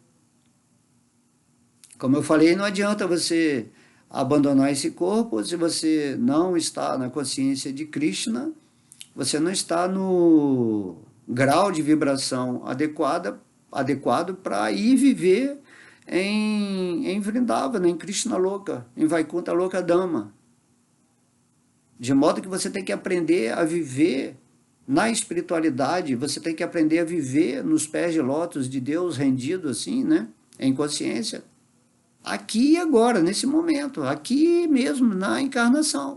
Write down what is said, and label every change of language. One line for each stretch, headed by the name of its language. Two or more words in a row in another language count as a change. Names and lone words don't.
Portuguese: Como eu falei, não adianta você abandonar esse corpo se você não está na consciência de Krishna, você não está no grau de vibração adequado para ir viver em Vrindavana, em Krishna Loka, em Vaikuntha Loka Dhamma. De modo que você tem que aprender a viver na espiritualidade, você tem que aprender a viver nos pés de lótus de Deus, rendido assim, né, em consciência, aqui e agora, nesse momento, aqui mesmo, na encarnação.